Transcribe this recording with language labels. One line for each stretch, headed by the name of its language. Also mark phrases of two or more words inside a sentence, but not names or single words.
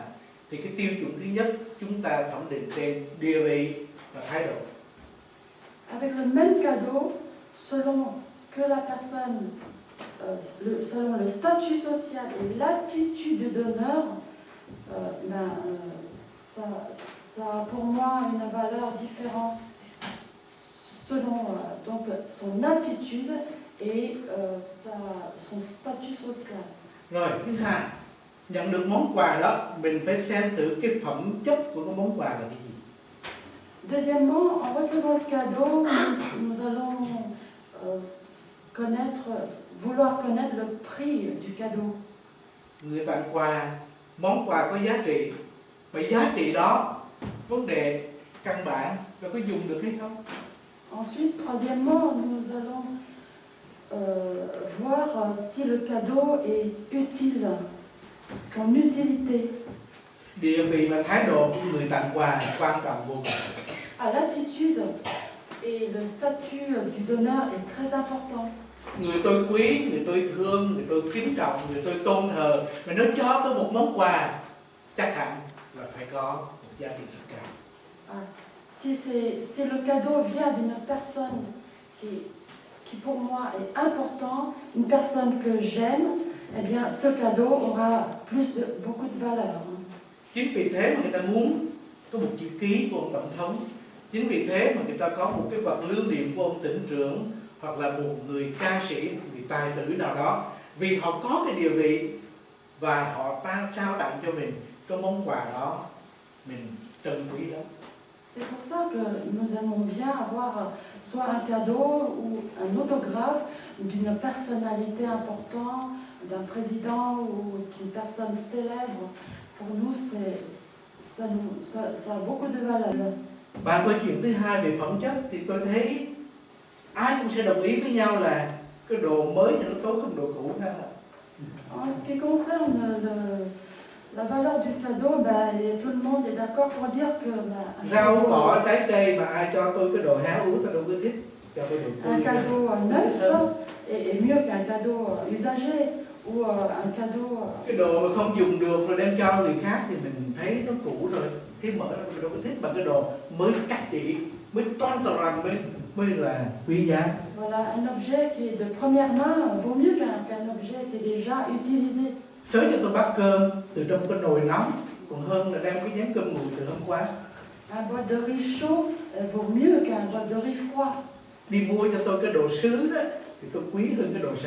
Vietnamese: Thì cái tiêu chuẩn thứ nhất chúng ta thẩm định trên địa vị và thái độ.
French: Avec le même cadeau, selon que la personne, selon le statut social et l'attitude du donneur, ça a pour moi une valeur différente selon donc son attitude et son statut social.
Vietnamese: Rồi thứ hai, nhận được món quà đó mình phải xem thử cái phẩm chất của cái món quà là cái gì.
French: Deuxièmement, en recevant le cadeau, nous allons vouloir connaître le prix du cadeau.
Vietnamese: Người tặng quà, món quà có giá trị, và giá trị đó vấn đề căn bản là có dùng được hay không.
French: Ensuite, troisièmement, nous allons voir si le cadeau est utile, son utilité.
Vietnamese: Địa vị và thái độ của người tặng quà quan trọng vô cùng.
French: L'attitude et le statut du donneur est très important.
Vietnamese: Người tôi quý, người tôi thương, người tôi kính trọng, người tôi tôn thờ, mà nếu cho tôi một món quà chắc hẳn là phải có một giá trị rất cao.
French: Si le cadeau vient d'une personne qui pour moi est important, une personne que j'aime, eh bien ce cadeau aura beaucoup de valeur.
Vietnamese: Chính vì thế mà người ta muốn có một chữ ký của ông tổng thống. Chính vì thế mà người ta có một cái vật lưu niệm của ông tỉnh trưởng, hoặc là một người ca sĩ, một người tài tử nào đó, vì họ có cái địa vị và họ trao tặng cho mình cái món quà đó, mình trân quý lắm.
French: C'est pour ça que nous aimons bien avoir soit un cadeau ou un autographe d'une personnalité importante, d'un président ou d'une personne célèbre. Pour nous, ça a beaucoup de valeur.
Vietnamese: Và câu chuyện thứ hai về phẩm chất thì tôi thấy ai cũng sẽ đồng ý với nhau là cái đồ mới thì nó tốt hơn đồ cũ ha.
French: En ce qui concerne la valeur du cadeau, tout le monde est d'accord pour dire que
Vietnamese: Rau cỏ trái cây mà ai cho tôi cái đồ háo ú tôi đâu có thích, cho tôi đồ tươi.
French: un cadeau neuf est mieux qu'un cadeau usagé ou un cadeau.
Vietnamese: Cái đồ mà không dùng được rồi đem cho người khác thì mình thấy nó cũ rồi, cái mở ra mình đâu có thích, mà cái đồ mới cắt chỉ, mới toan toàn mới là quý giá.
French: Voilà, un objet qui est de première main vaut mieux qu'un objet qui est déjà utilisé.
Vietnamese: Sới cho tôi bát cơm từ trong cái nồi nóng còn hơn là đem cái chén cơm nguội từ hôm qua.
French: Un boîte de riz chaud vaut mieux qu'un boîte de riz froid.
Vietnamese: Đi mua cho tôi cái đồ sứ đó thì tôi quý hơn cái đồ sành.